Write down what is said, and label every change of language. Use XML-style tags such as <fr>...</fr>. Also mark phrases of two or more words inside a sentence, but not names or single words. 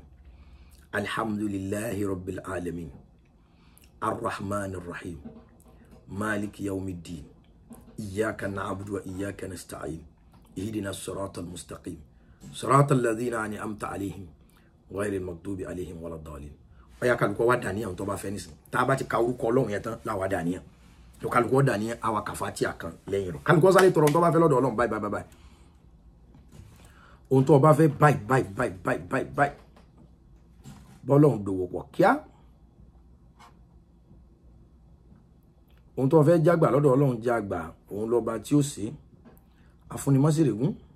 <ar>الحمد لله رب العالمين الرحمن الرحيم مالك يوم الدين إياك نعبد وإياك نستعين اهدنا الصراط المستقيم صراط الذين أنعمت عليهم غير المغضوب عليهم ولا الضالين.</ar> <yo>Oya kálukú wá dàníyàn tó bá fẹ́ nísìn tá bá ti ka orúkọ Ọlọ́run yẹn tán la wá dàníyàn tó kálukú dàníyàn àwa ka Fatiha kan lẹ́yìn rẹ̀ kálukú sáré tọrọ tó bá fẹ́ lọ́dọ̀ Ọlọ́run</yo> <en>bye bye bye</en> <yo>ohun tó bá fẹ́ bye bọ́lọ́run dòwò pọ̀ kíá ohun tó fẹ́ jágbà lọ́dọ̀ Ọlọ́run jágbà òun lọ́ba tí ó ṣe àfúnimọ́sírègún</yo>